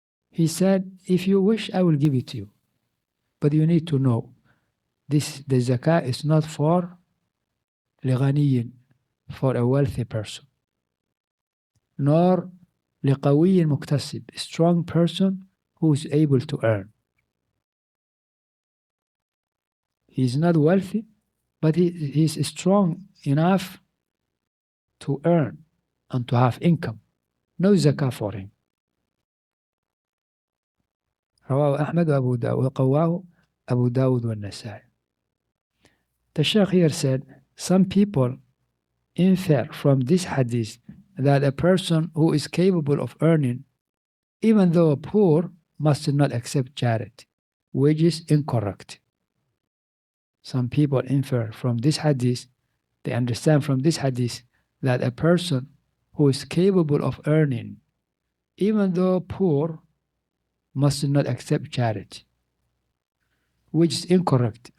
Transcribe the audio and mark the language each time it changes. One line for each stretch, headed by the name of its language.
English: He said, if you wish, I will give it to you. But you need to know, the zakah is not for lighaniyin, for a wealthy person, nor liqawiyin muktasib, a strong person who is able to earn. He is not wealthy, but he is strong enough to earn and to have income. No zakah for him.
Arabic: رواه أحمد وأبو داود وقواه أبو داود والنسائي.
English: The Shaykh here said, some people infer from this hadith that a person who is capable of earning, even though poor, must not accept charity, which is incorrect. Some people infer from this hadith, they understand from this hadith that a person who is capable of earning, even though poor, must not accept charity, which is incorrect.